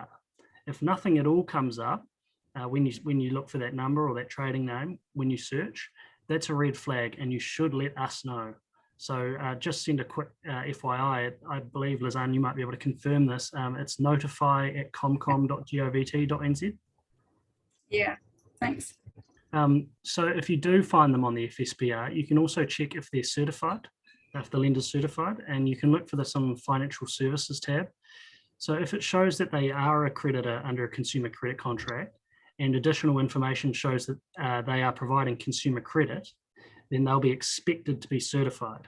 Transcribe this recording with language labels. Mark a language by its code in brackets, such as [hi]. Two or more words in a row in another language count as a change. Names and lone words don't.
[en] If nothing at all comes up when you look for that number or that trading name, when you search, that's a red flag and you should let us know. So just send a quick FYI, I believe, Lizanne, you might be able to confirm this. It's notify@comcom.govt.nz. Yeah, thanks. So if you do find them on the FSPR, you can also check if they're certified, if the lender's certified, and you can look for this on the Financial Services tab. So if it shows that they are a creditor under a consumer credit contract and additional information shows that they are providing consumer credit, then they'll be expected to be certified.